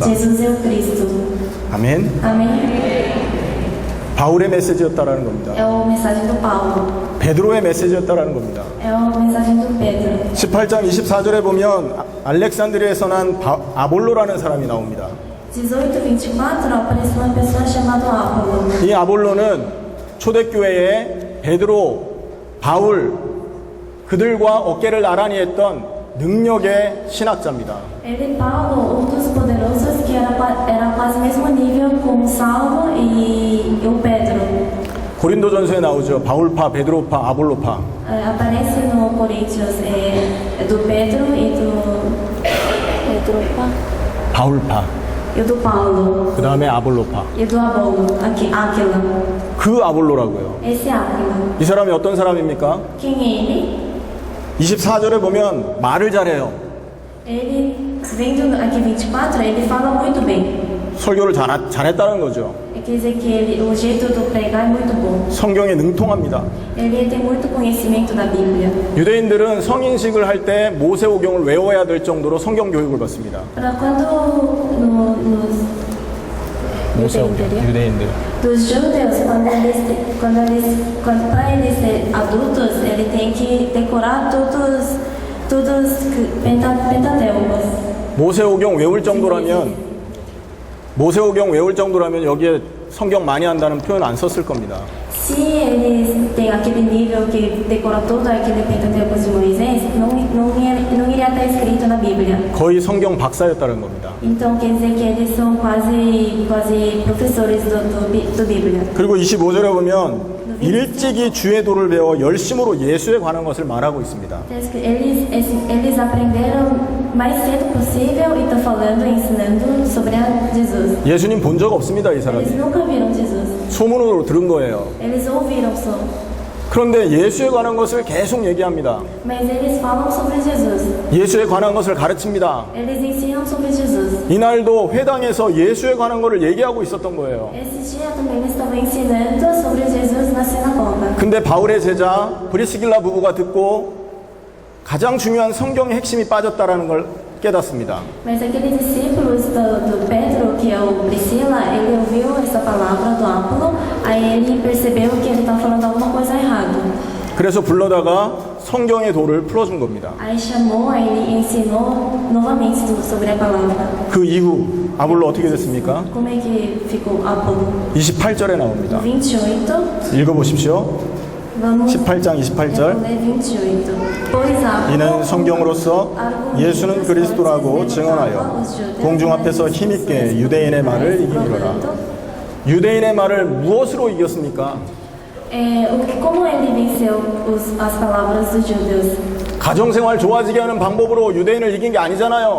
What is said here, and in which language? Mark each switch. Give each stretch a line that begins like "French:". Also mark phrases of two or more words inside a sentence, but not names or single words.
Portuguese: Jesus é o Cristo.
Korean: 아멘.
Portuguese: Amém?
Korean: 바울의 메시지였다라는 겁니다.
Portuguese: É a mensagem do Paulo.
Korean: 베드로의 메시지였다라는 겁니다.
Portuguese: É a mensagem do Pedro.
Korean: 18장 24절에 보면 알렉산드리아에서 난 아볼로라는 사람이 나옵니다.
Portuguese: 18:24 apareceu uma pessoa chamada Apolo.
Korean: 이 아볼로는 초대교회에 베드로, 바울 그들과 어깨를 나란히 했던 능력의 신학자입니다.
Portuguese: Ele, Paulo, dos poderosos que era quase mesmo nível com Saulo e o Pedro.
Korean: 고린도전서에 나오죠. 바울파, 베드로파, 아볼로파.
Portuguese: Aparece no Coríntios do Pedro e do
Korean: 바울파.
Portuguese: e do Paulo
Korean: 그 다음에 아볼로파.
Portuguese: e do Apolo, aqui, Áquila.
Korean: 그 아볼로라고요.
Portuguese: Esse Áquila.
Korean: 이 사람이 어떤 사람입니까?
Portuguese: Quem é ele?
Korean: 24절에 보면 말을 잘해요.
Portuguese: Ele, vendo aqui 24, ele fala muito bem.
Korean: 설교를 잘했다는 거죠.
Portuguese: Quer dizer que ele, o jeito de pregar é muito bom.
Korean: 성경에 능통합니다.
Portuguese: Ele tem muito conhecimento da Bíblia.
Korean: 유대인들은 성인식을 할 때 모세오경을 외워야 될 정도로 성경 교육을 받습니다.
Portuguese: Para quando
Korean: 유대인들.
Portuguese: dos judeus, quando para eles ser adultos, ele tem que decorar todos Pentateucos.
Korean: 모세오경 외울 정도라면 여기에 성경 많이 한다는 표현 안 썼을 겁니다.
Portuguese: Se eles têm aquele nível que decora todo aquele Pentateuco de Moisés, não iria estar escrito na Bíblia.
Korean: 거의 성경 박사였다는 겁니다.
Portuguese: Então quer dizer que eles são quase professores do Bíblia.
Korean: 그리고 25절에 보면 일찍이 주의 도를 배워 열심으로 예수에 관한 것을 말하고 있습니다.
Portuguese: Eles aprenderam mais cedo possível e estão falando, ensinando sobre Jesus.
Korean: 예수님 본 적 없습니다, 이
Portuguese: Eles
Korean: 사람이.
Portuguese: nunca viram Jesus.
Korean: 소문으로 들은 거예요.
Portuguese: Eles ouviram só.
Korean: 그런데 예수에 관한 것을 계속 얘기합니다.
Portuguese: Mas eles falam sobre Jesus.
Korean: 예수에 관한 것을 가르칩니다.
Portuguese: Eles ensinam sobre Jesus.
Korean: 이날도 회당에서 예수에 관한 것을 얘기하고 있었던 거예요.
Portuguese: Esse dia também eles estavam ensinando sobre Jesus na sinagoga.
Korean: 근데 바울의 제자 브리스길라 부부가 듣고 가장 중요한 성경의 핵심이 빠졌다라는 걸 깨닫습니다.
Portuguese: Mas aqueles discípulos do Pedro, que é o Priscila, ele ouviu essa palavra do Apolo, aí ele percebeu que ele estava falando alguma coisa errada.
Korean: 그래서 불러다가 성경의 도를 풀어준 겁니다.
Portuguese: Aí chamou, aí ele ensinou novamente sobre a palavra.
Korean: 그 이후 아볼로 어떻게 됐습니까?
Portuguese: Como é que ficou Apolo?
Korean: 28절에 나옵니다.
Portuguese: 28.
Korean: 읽어보십시오.
Portuguese: Vamos
Korean: 18장 28절.
Portuguese: ler 28. Pois Apolo,
Korean: 이는 성경으로서 예수는 그리스도라고 증언하여 공중 앞에서 힘있게 유대인의 말을 이기리라. 유대인의 말을 무엇으로 이겼습니까?
Portuguese: Como ele venceu as palavras dos judeus?
Korean: 가정생활 좋아지게 하는 방법으로 유대인을 이긴 게 아니잖아요.